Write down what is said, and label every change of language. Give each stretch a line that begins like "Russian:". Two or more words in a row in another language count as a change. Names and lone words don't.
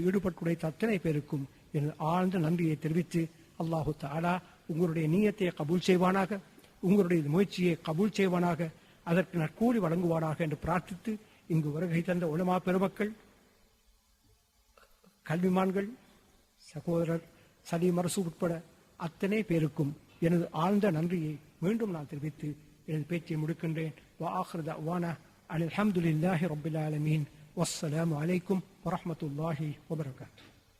Tamil: ஈடுபட்டுடைத்த அத்தனை பேருக்கும் எனது ஆழ்ந்த நன்றியை தெரிவித்து
Arabic: الله تعالى
Tamil: உங்களுடைய நீயத்தை கபூல் செய்வானாக, உங்களுடைய முயற்சியை கபூல் செய்வானாக, அதற்கு நற்கூலி வழங்குவானாக என்று பிரார்த்தித்து இங்கு வருகை தந்த உலமா பெருமக்கள், கல்விமான்கள், சகோதரர் சலீம் அரசு உட்பட அத்தனை பேருக்கும் எனது ஆழ்ந்த நன்றியை மீண்டும் நான் தெரிவித்து எனது பேச்சை முடிக்கின்றேன்.
Arabic: وآخر دعوانا أن الحمد لله رب العالمين والسلام عليكم ورحمة الله وبركاته.